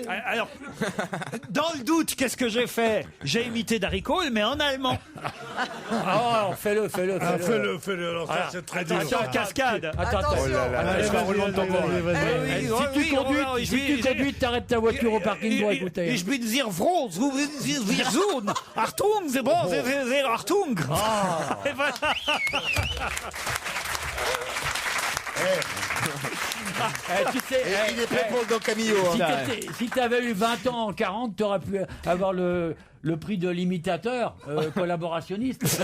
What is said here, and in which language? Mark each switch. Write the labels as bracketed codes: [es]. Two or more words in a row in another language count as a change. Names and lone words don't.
[fr] Alors, dans le doute, qu'est-ce que j'ai fait? J'ai imité Darry Cole, mais en allemand. Oh, fais-le. Ah, fais-le. Alors ça, c'est très dur. Attention, cascade. Attends, Attention. Allez, je vais rouler en tambour, là. vas-y. Si tu conduis, t'arrêtes ta voiture au parking pour écouter. [de] Ich bin sehr froh, wir sohn. [fr] Achtung, c'est bon, c'est Achtung. Et voilà. Tu sais, Il est prêt pour le Don Camillo. hein. si t'avais eu 20 ans, 40, t'aurais pu avoir le prix de l'imitateur collaborationniste.